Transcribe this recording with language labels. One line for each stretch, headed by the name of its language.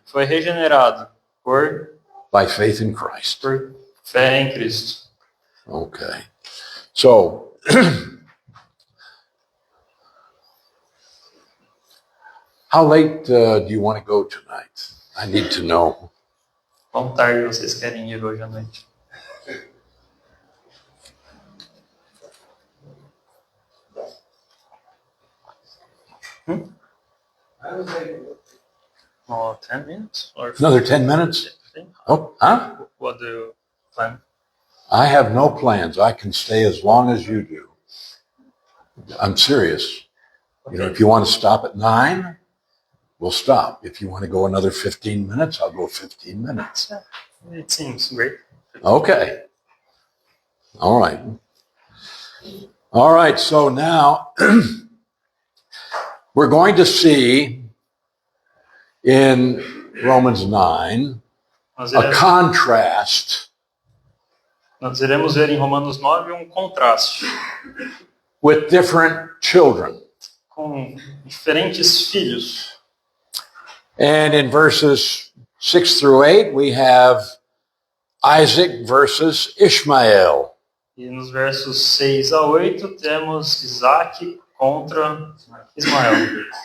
Portuguese: foi regenerado
English: by faith in Christ.
Portuguese: por fé em Cristo.
English: Okay. So, how late do you want to go tonight? I need to know.
Portuguese: Quão tarde vocês querem ir hoje à noite?
English: I would say 10 minutes? Or Another 10 minutes? 15? Oh, huh? What do you plan? I have no plans. I can stay as long as you do. I'm serious. You know, if you want to stop at 9, we'll stop. If you want to go another 15 minutes, I'll go 15 minutes. It seems great. Okay. All right. All right. So now we're going to see in Romans 9
Portuguese: Nós
English: a
Portuguese: iremos,
English: contrast
Portuguese: nós iremos ver em Romanos 9 um contraste
English: with different children.
Portuguese: com diferentes filhos.
English: And in verses 6 through 8, we have Isaac versus Ishmael.
Portuguese: E nos versos 6 a 8 temos Isaac contra Ismael.